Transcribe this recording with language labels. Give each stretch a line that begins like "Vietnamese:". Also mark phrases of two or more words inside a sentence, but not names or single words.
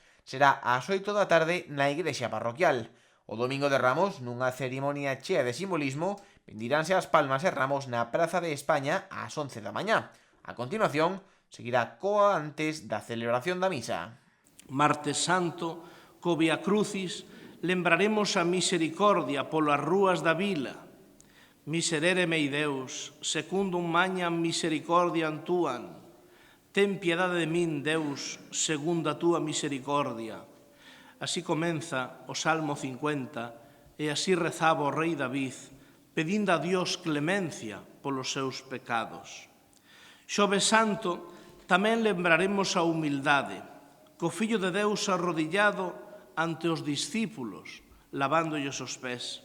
Galician: Será ás 8 da tarde na igrexa parroquial. O domingo de Ramos, nunha cerimonia chea de simbolismo, bendiránse as palmas e ramos na Praza de España ás 11 da mañá. A continuación, seguirá coa antes da celebración da misa. Martes Santo, co Vía Crucis, lembraremos a misericordia polas rúas da vila.
Latin: Miserere mei Deus, secundum magnam misericordiam tuam.
Galician: Ten piedade de min, Deus, segundo a túa misericordia. Así comeza o Salmo 50 e así rezaba o rei David, pedindo a Dios clemencia polos seus pecados. Xoves Santo tamén lembraremos a humildade, co Fillo de Deus arrodillado ante os discípulos, lavándolles os pés.